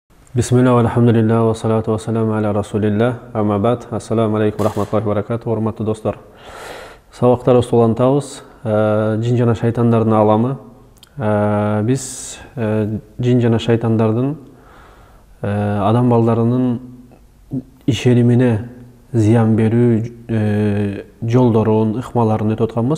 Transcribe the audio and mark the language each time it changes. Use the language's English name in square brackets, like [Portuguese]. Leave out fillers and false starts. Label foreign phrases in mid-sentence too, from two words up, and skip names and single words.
[Arabic] بسم الله الحمد لله والصلاة والسلام على رسول الله أما بعد. السلام عليكم ورحمة الله وبركاته, [Kyrgyz] урматтуу достор. Сабактарыбызды улантабыз. Жин жана шайтандардын аламы. Биз жин жана шайтандардын адам балдарынын ишенимине зыян берүү жолдорун, ыкмаларын өтүп атканбыз.